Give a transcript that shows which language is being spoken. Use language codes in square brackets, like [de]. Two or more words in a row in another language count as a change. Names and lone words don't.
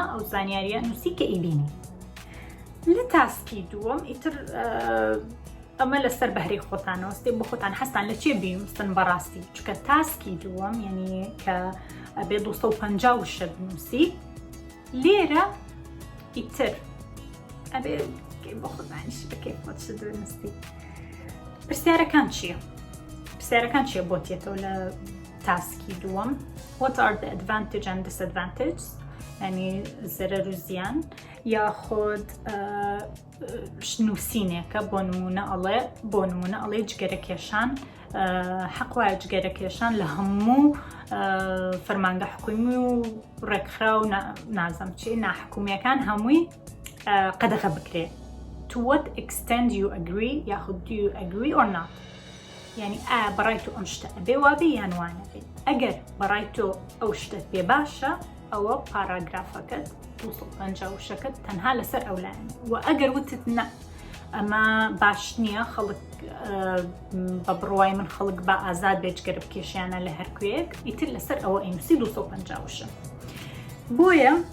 [ckb] ئەو زانیاریە نووسی کە ئیبینی لە تاسکی دووەم ئیتر ئەمە لەسەر بەهرەی خۆتانەوە ستێ بۆ خۆتان هەستان لە چێ بیستن بەڕاستی چکە تاسکی دووەم یعنی کە ئەبێ 250 شت بنووسی لێرە ئیتر ئەبێ بۆ خۆتانیش بکەی خۆت شت بنووسی پرسیارەکان چییە؟ پرسیارەکان چییە بۆ تێتەوە لە تاسکی دووەم [en] What are the advantage and disadvantages [ckb] ینی زەرەر و زیان یاخود نووسینێکە بۆ نمونە ئەڵێ جگەرەکێشان حەق وایە جگەرەکێشان لە هەموو فەرمانگە حکومی و ڕێکخرا و نازەم چی ناحکومیەکان هەمووی قەدەغە بکرێ [en] To what extent you [ckb] agree یاخود [en] do you agree or not [ckb] یعنی ئایا بەڕای تۆ ئەم شتە ئەبێ وابێ یان وانە بێ ئەگەر بەڕای تۆ ئەو شتت پێ باشە ئەوە پاراگرافەکەت 250 شەکەت تەنها لەسەر ئەولایەن و ئەگەر وتت نە ئەمە باش نییە خەڵک بە بڕوای من خەڵک بە ئازاد بێجگەرە بکێشیانە لە هەرکوێک ئیتر لەسەر ئەوە ئەینووسی 250 شە بۆیە